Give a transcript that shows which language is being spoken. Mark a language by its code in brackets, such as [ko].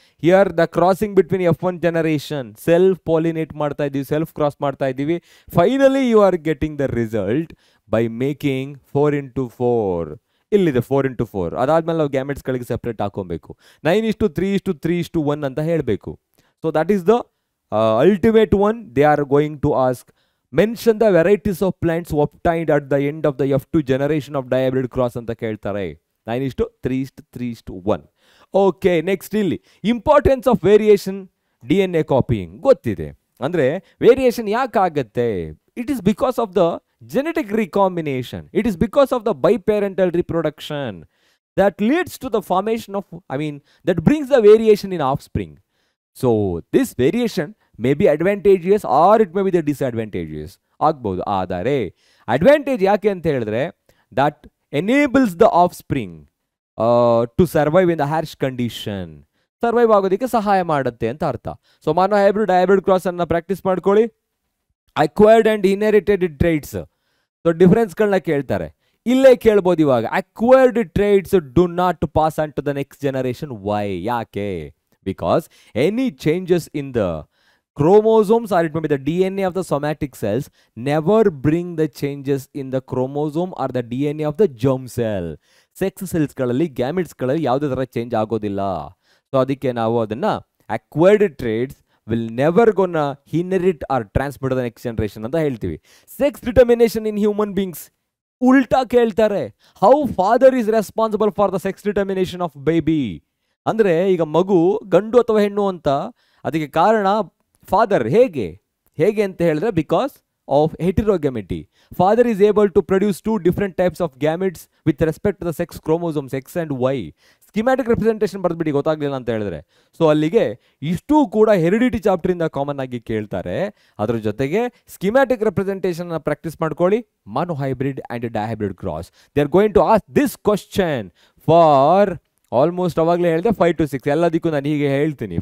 [en] here the crossing between F1 generation, [kn] self pollinate ಮಾಡ್ತಾ ಇದ್ದೀವಿ, [en] Self cross ಮಾಡ್ತಾ ಇದ್ದೀವಿ. Finally you are getting the result by making 4x4. [kn] ಇಲ್ಲಿದೆ 4x4. ಅದಾದ್ಮೇಲೆ ನಾವು ಗ್ಯಾಮೆಟ್ಸ್ಗಳಿಗೆ ಸೆಪ್ರೇಟ್ ಹಾಕೊಬೇಕು. 9:3:3:1 ಅಂತ ಹೇಳಬೇಕು. [en] So that is the ultimate one. They are going to ask, mention the varieties of plants obtained at the end of the F2 generation of dihybrid cross [kn] ಅಂತ ಕೇಳ್ತಾರೆ. [en] 9:3:3:1. Okay, next ಇಲ್ಲಿ importance of variation DNA copying ಗೊತ್ತಿದೆ. [kn] ಅಂದರೆ variation ಯಾಕೆ ಆಗುತ್ತೆ? [en] It is because of the genetic recombination. It is because of the biparental reproduction that leads to the formation of, that brings the variation in offspring. So this variation may be advantageous or it may be the disadvantageous ಆಗ್ಬೋದು. [kn] ಆದರೆ advantage ಯಾಕೆ ಅಂತ ಹೇಳಿದ್ರೆ [en] that enables the offspring to survive in the harsh condition. [kn] Survive ಆಗೋದಕ್ಕೆ ಸಹಾಯ ಮಾಡುತ್ತೆ ಅಂತ ಅರ್ಥ. ಸೊ ಮಾನೋ ಹೈಬ್ರಿಡ್ ಡೈಹೈಬ್ರಿಡ್ ಕ್ರಾಸ್ ಅನ್ನ ಪ್ರಾಕ್ಟೀಸ್ ಮಾಡ್ಕೊಳ್ಳಿ. [en] Acquired and inherited traits. [kn] So ಡಿಫರೆನ್ಸ್ಗಳನ್ನ ಕೇಳ್ತಾರೆ. ಇಲ್ಲೇ ಕೇಳ್ಬೋದು ಇವಾಗ, [en] Acquired traits do not pass on to the next generation. Why? ಯಾಕೆ? Because any changes in the chromosomes or it may be the DNA of the somatic cells never bring the changes in the chromosome or the DNA of the germ cell. [kn] Sex cells ಗಳಲ್ಲಿ gametes ಗಳಲ್ಲಿ ಯಾವುದೇ ತರ change ಆಗೋದಿಲ್ಲ. So ಅದಕ್ಕೆ ನಾವು ಅದನ್ನ [en] acquired traits will never gonna inherit or transmit to the next generation [kn] ಅಂತ ಹೇಳ್ತೀವಿ. [en] Sex determination in human beings [kn] ಉಲ್ಟಾ ಕೇಳ್ತಾರೆ. [en] How father is responsible for the sex determination of baby? [kn] ಅಂದರೆ ಈಗ ಮಗು ಗಂಡು ಅಥವಾ ಹೆಣ್ಣು ಅಂತ ಅದಕ್ಕೆ ಕಾರಣ ಫಾದರ್. ಹೇಗೆ ಅಂತ ಹೇಳಿದ್ರೆ because [en] of heterogamety. Father is able to produce two different types of gametes with respect to the sex chromosomes X and Y. [kn] Schematic representation ಬರ್ದ್ಬಿಡಿ ಗೊತ್ತಾಗ್ಲಿಲ್ಲ ಅಂತ ಹೇಳಿದ್ರೆ. ಸೊ ಅಲ್ಲಿಗೆ ಇಷ್ಟು ಕೂಡ ಹೆರಿಡಿಟಿ ಚಾಪ್ಟರ್ ಇಂದ ಕಾಮನ್ ಆಗಿ ಕೇಳ್ತಾರೆ. ಅದ್ರ ಜೊತೆಗೆ ಸ್ಕಿಮ್ಯಾಟಿಕ್ ರೆಪ್ರೆಸೆಂಟೇಷನ್ ಪ್ರಾಕ್ಟೀಸ್ ಮಾಡ್ಕೊಳ್ಳಿ. ಮಾನೋ hybrid and dihybrid cross, [en] they are going to ask this question for almost [kn] ಅವಾಗಲೇ ಹೇಳಿದೆ 5 to 6 ಎಲ್ಲದಕ್ಕೂ ನಾನು ಹೀಗೆ ಹೇಳ್ತೀನಿ.